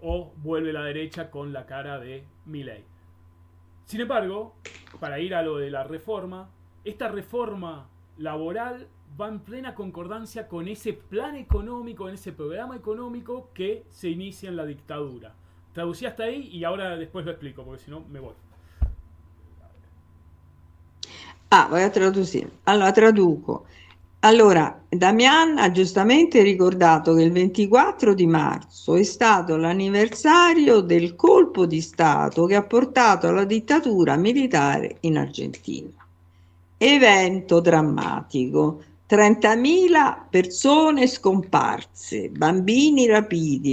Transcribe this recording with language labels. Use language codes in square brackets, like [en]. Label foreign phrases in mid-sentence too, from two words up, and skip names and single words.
[es] o vuelve la derecha con la cara de Milei. Sin embargo, para ir a lo de la reforma, esta reforma laboral va en plena concordancia con ese plan económico, en ese programa económico que se inicia en la dictadura. Traducí hasta ahí y ahora después lo explico, porque si no me voy. Voy a tradurre. [it] Allora, traduco. Allora, Damian ha giustamente ricordato che il 24 di marzo è stato l'anniversario del colpo di Stato che ha portato alla dittatura militare in Argentina. Evento drammatico, 30.000 persone scomparse, bambini rapiti.